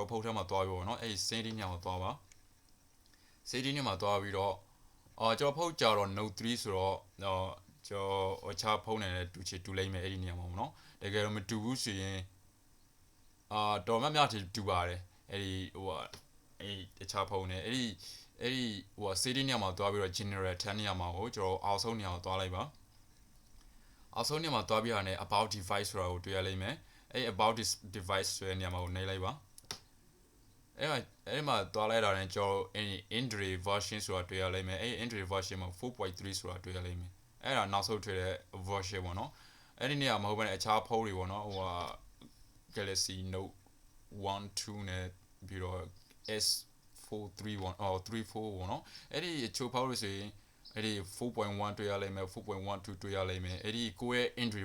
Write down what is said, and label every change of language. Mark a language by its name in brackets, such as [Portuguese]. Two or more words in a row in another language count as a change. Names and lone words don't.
[Burmese] တော်ဖုန်းထဲမှာသွားပြီးပေါ့နော်အဲ့ဒီ setting နေရာမှာသွားပါsetting နေရာမှာသွားပြီးတော့ကျွန်တော်ဖုန်းကြတော့ Note 3ဆိုတော့ကျွန်တော်အခြားဖုန်းနဲ့တူလိုက်မယ်အဲ့ဒီနေရာမှာပေါ့နော်တကယ်တော့မတူဘူးဆိုရင်တော်များတူပါတယ်အဲ့ဒီအဲ့အခြားဖုန်းနဲ့အဲ့ဒီsetting နေရာမှာသွားပြီးတော့ general 10နေရာမှာကိုကျွန်တော်အောက်ဆုံးနေရာမှာသွားလိုက်ပါအောက်ဆုံးနေရာမှာသွားပြီးတော့ [English] about device [Burmese] ဆိုတာကိုတွေ့ရလိမ့်မယ်အဲ့ [English] about this device [Burmese] ဆိုတဲ့နေရာမှာကိုနှိပ်လိုက်ပါ အဲ့မှာသွားလိုက်တာနဲ့ကျွန်တော်အဲ့ [English] Android version [Burmese] ဆိုတာတွေ့ရလိမ့်မယ်အဲ့ [English] Android version [Burmese] မှာ 4.3 ဆိုတာတွေ့ရလိမ့်မယ်အဲ့ဒါနောက်ဆုံးတွေ့တဲ့ version ပေါ့နော်အဲ့ဒီနေရာမဟုတ်ဘဲအခြားဖုန်းတွေပေါ့နော်Galaxy Note 1 2နဲ့ပြီးတော့ S431 34ပေါ့နော်အဲ့ဒီချိုးဖောက်လို့ဆိုရင်အဲ့ဒီ4.1တွေ့ရလိမ့်မယ်4.12တွေ့ရလိမ့်မယ်အဲ့ဒီကိုယ့်ရဲ့ Android